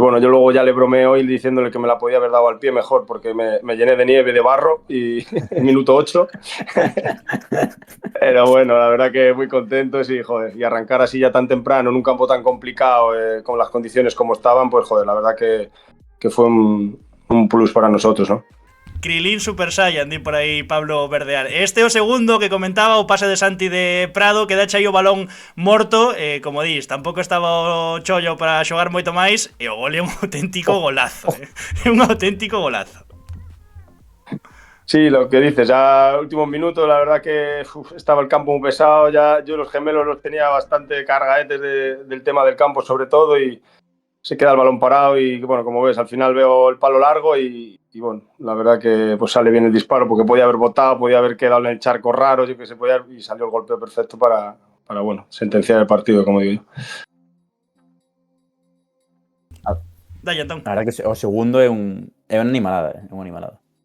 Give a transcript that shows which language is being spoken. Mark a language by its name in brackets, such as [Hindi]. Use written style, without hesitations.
[Spanish] Bueno, yo luego ya le bromeé hoy diciéndole que me la podía haber dado al pie mejor porque me llené de nieve, de barro y en minuto 8. Pero bueno, la verdad que muy contento y arrancar así ya tan temprano en un campo tan complicado, con las condiciones como estaban, pues la verdad que fue un plus para nosotros, ¿no? [Galician] Krilin Super Saiyan, di por aí Pablo Verdear. Este é o segundo que comentaba, o pase de Santi de Prado, que dache aí o balón morto, como dis, tampouco estaba o chollo para xogar moito máis, e o gol é un auténtico golazo, é un auténtico golazo. [Spanish] Sí, lo que dices, ya últimos minutos, la verdad que estaba el campo muy pesado, ya yo los gemelos los tenía bastante cargaetes del tema del campo sobre todo y se queda el balón parado y bueno, como ves, al final veo el palo largo y bueno, la verdad que pues sale bien el disparo porque podía haber botado, podía haber quedado en el charco raro, yo que sé, y salió el golpeo perfecto para bueno, sentenciar el partido, como digo yo. Dale, Antón. La verdad que [Galician] o segundo é unha animalada, é unha animalada.